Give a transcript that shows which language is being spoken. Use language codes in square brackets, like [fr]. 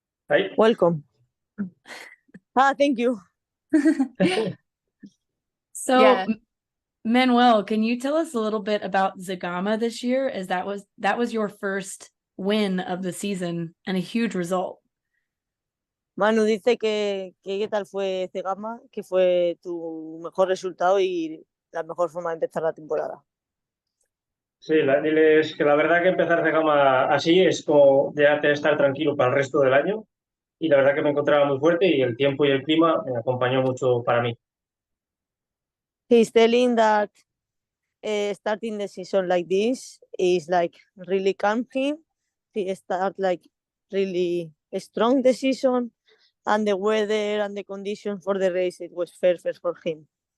[en] Hi. Welcome. Thank you. So, Yeah. Manuel, can you tell us a little bit about Sagama this year, as that was your first win of the season and a huge result? [es] Manu dice que qué tal fue Cegama, que fue tu mejor resultado y la mejor forma de empezar la temporada. Sí, diles que la verdad que empezar de gama así es como ya estar tranquilo para el resto del año, y la verdad que me encontraba muy fuerte y el tiempo y el clima me acompañó mucho para mí. [en] He's telling that starting the season like this is like really calm him. He start like really strong the season, and the weather and the conditions for the race, it was perfect for him.